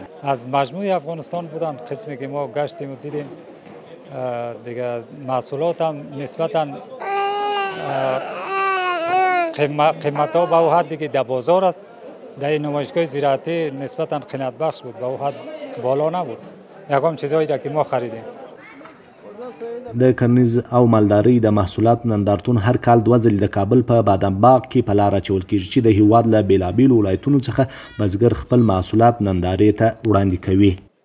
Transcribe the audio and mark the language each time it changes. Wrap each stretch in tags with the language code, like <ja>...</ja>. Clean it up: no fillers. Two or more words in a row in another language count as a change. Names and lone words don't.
<fa>از مجموعه افغانستان بودن، قسمی که ما گشتیم و دیدیم دیگه محصولات هم نسبتاً قیمت ها به او حدی که در بازار است، در نمایشگاه زراعتی نسبتاً قناعت بخش بود، به او حد بالا نبود. یکم چیزایی را که ما خریدیم.</fa> <ps>د کرنیز او مالدارۍ د محصولاتو نندارتون هر کال 2 ځلې د کابل په بادامباغ کې په لاره اچول کېږي چې د هیواد له بېلابېلو ولایتونو څخه بزګر خپل محصولات نندارې ته وړاندې کوي.</ps>